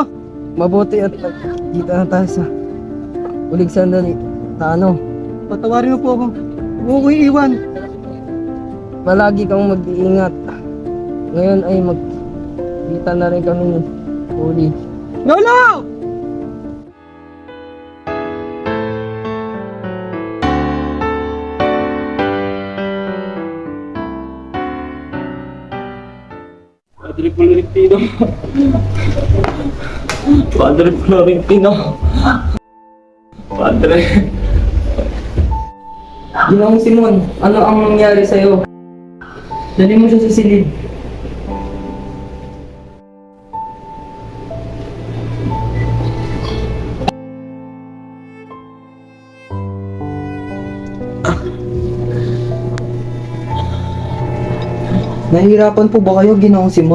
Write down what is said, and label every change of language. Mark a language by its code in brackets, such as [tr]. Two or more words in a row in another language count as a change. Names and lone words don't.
[tl] Mabuti at dito na tayo sa uling sandali. Patawarin mo po ako. Huwag ko iiwan. Malagi kang mag-iingat. Ngayon ay magkita na rin kami ni Uli. Lolo! Padre Florentino. Padre Florentino. Padre. Ginoong Simon, ano ang nangyari sa'yo? Dali mo siya sa silid. Nahihirapan po ba kayo, Ginoong Simon?